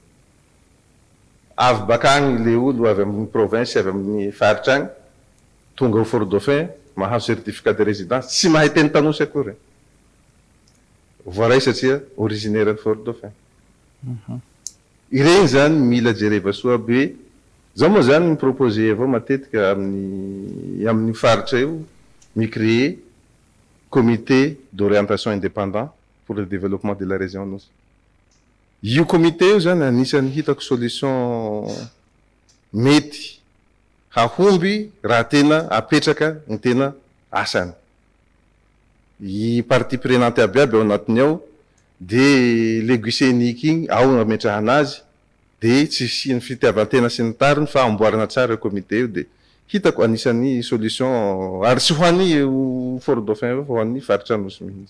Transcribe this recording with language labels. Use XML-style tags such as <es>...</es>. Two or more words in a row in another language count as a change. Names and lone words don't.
<mg>Avy bakagny le olo avy amin'ny province avy amin'ny faritra agny tonga au Fort Dauphin mahazo</mg> <fr>certificat de résidence</fr> <mg>tsy mahay teny tanosy akory. Voaray satria originaire ny Fort Dauphin. Ireny zany mila jereva soa be. Zao moa zany miproposé avao matetika amin'ny faritra io mi-créer</mg> <fr>comité d'orientation indépendant pour le développement de la région</fr> <mg>nosy. Io comité io zany anisany hitako solution mety hahomby raha tena apetraka ny tena asany. I</mg> <fr>partie prenante</fr> <mg>aby aby ao anatiny ao, de</mg> <fr>le guichet unique</fr> <mg>igny ao ametrahana azy, de tsy sy ny fitiavan-tena sy ny tariny fa amboarina tsara comité io de hitako anisany solution ary tsy ho an'ny Fort Dauphin fa ho an'ny faritra anosy mihitsy.</mg>